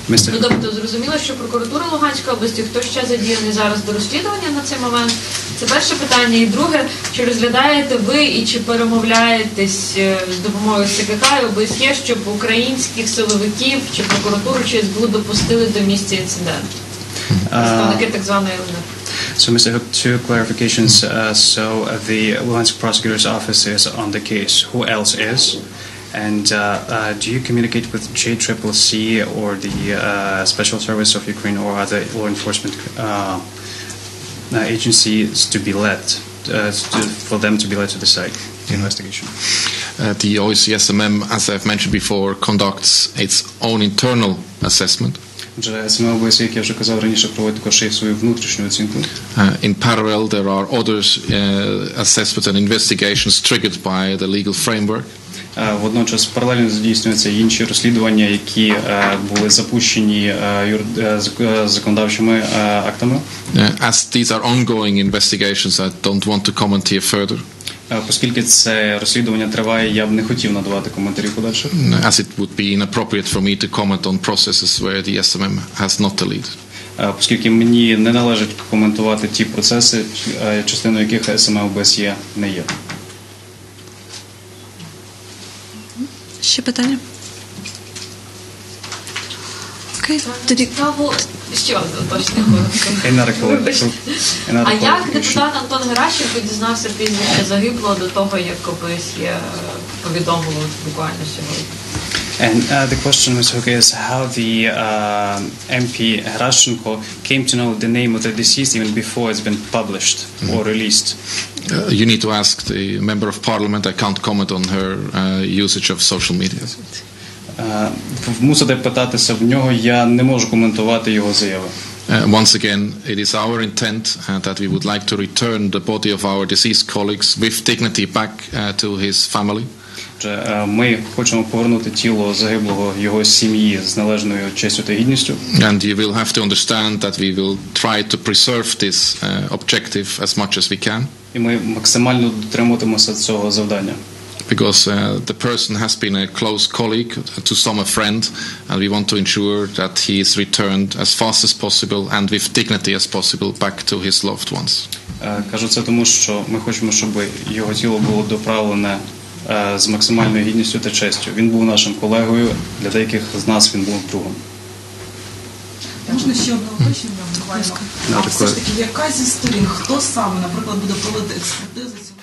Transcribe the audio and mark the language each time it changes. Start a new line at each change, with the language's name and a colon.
Ukrainian: Ну, тобто, зрозуміло, що прокуратура Луганської області, хто ще задіяний зараз до розслідування на цей момент? Це перше питання. І друге, чи розглядаєте ви і чи перемовляєтесь з допомогою СКК і ОБСЄ, щоб українських силовиків чи прокуратуру чи СБУ допустили до місця інциденту? Представники так званої ЛНР.
English: So, Mr. Hook, two clarifications. So, the Luhansk prosecutor's office is on the case. Who else is? And do you communicate with JCCC or the Special Service of Ukraine or other law enforcement agencies to be led, for them to be led to the site, the investigation? The OSCE-SMM, as I've mentioned before, conducts its own internal assessment.
Ukrainian: Вже СММ ОБСЄ, як я вже казав раніше, проводить також і свою внутрішню оцінку.
English: In parallel, there are other assessments and investigations triggered by the legal framework.
Ukrainian: Водночас паралельно здійснюються інші розслідування, які були запущені законодавчими актами.
English: As these are ongoing investigations, I don't want to comment here further.
Ukrainian: Оскільки це розслідування триває, я б не хотів надавати коментарів подальших.
English: As it would be inappropriate for me to comment on processes where the SMM has not the lead.
Ukrainian: Оскільки мені не належить коментувати ті процеси, частиною яких СММ ОБСЄ не є. Ще питання? Окей, тоді... Ще одне точне коротко. А як депутат Антон Геращенко дізнався прізвище загиблого до того, як ОБСЄ повідомили буквально сьогодні.
English: And the question, Ms. Hook, is how the MP Gerashchenko came to know the name of the deceased even before it's been published or released. You need to ask the member of parliament. I can't comment on her usage of social media.
Ukrainian: Мусите питатися в нього, я не можу коментувати його заяви.
English: Once again, it is our intent that we would like to return the body of our deceased colleagues with dignity back to his family.
Ukrainian: Ми хочемо повернути тіло загиблого його сім'ї з належною честю та гідністю.
English: And you will have to understand that we will try to preserve this objective as much as we can.
Ukrainian: І ми максимально дотримуватимемося цього завдання.
English: Because the person has been a close colleague, to some a friend, and we want to ensure that he is returned as fast as possible and with dignity as possible back to his loved ones.
Ukrainian: Кажу це тому, що ми хочемо, щоб його тіло було доправлене з максимальною гідністю та честю. Він був нашим колегою, для деяких з нас він був другом. Можна ще одне уточнення буквально? А все ж таки, яка зі сторін, хто саме, наприклад, буде проводити експертизу?